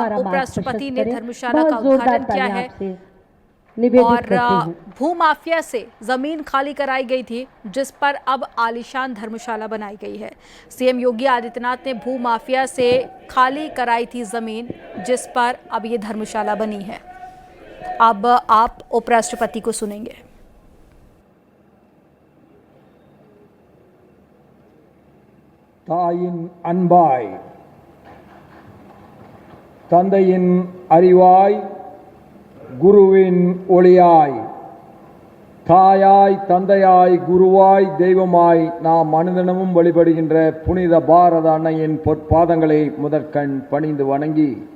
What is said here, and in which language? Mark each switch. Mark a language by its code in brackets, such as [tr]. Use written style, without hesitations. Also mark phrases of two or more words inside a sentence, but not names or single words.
[hi] उपराष्ट्रपति ने धर्मशाला का उद्घाटन किया है और भूमाफिया से जमीन खाली कराई गई थी जिस पर अब आलीशान धर्मशाला बनाई गई है। सीएम योगी आदित्यनाथ ने भूमाफिया से खाली कराई थी जमीन जिस पर अब ये धर्मशाला बनी है। अब आप उपराष्ट्रपति को सुनेंगे। [ta] தாயின் அன்பாய், தந்தையின் அறிவாய், குருவின் ஒளியாய், தாயாய் தந்தையாய் குருவாய் தெய்வமாய் நாம் அனுதினமும் வழிபடுகின்ற புனித பாரத அன்னையின் பொற்பாதங்களை முதற்கண் பணிந்து வணங்கி